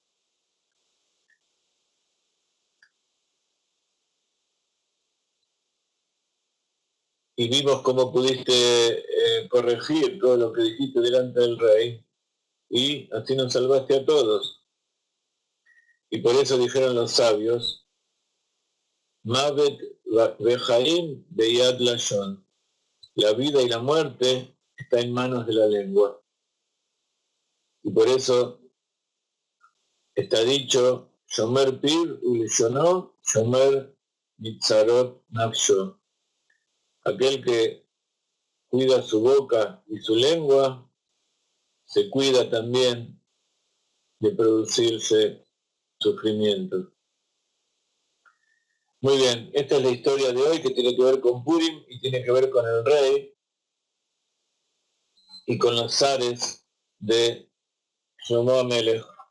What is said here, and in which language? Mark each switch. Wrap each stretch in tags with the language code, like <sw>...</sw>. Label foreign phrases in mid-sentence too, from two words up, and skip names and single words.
<es>Y vimos cómo pudiste corregir todo lo que dijiste delante del rey, y así nos salvaste a todos. Y por eso dijeron los sabios:</es> <he>מוות וחיים ביד לשון.</he> <es>La vida y la muerte está en manos de la lengua. Y por eso está dicho:</es> <he>שומר פיו ולשונו שומר מצרות נפשו.</he> <es>Aquel que cuida su boca y su lengua, se cuida también de producirse sufrimiento. Muy bien, esta es la historia de hoy, que tiene que ver con Purim y tiene que ver con el rey y con los zares de Shlomo Amelech.</es>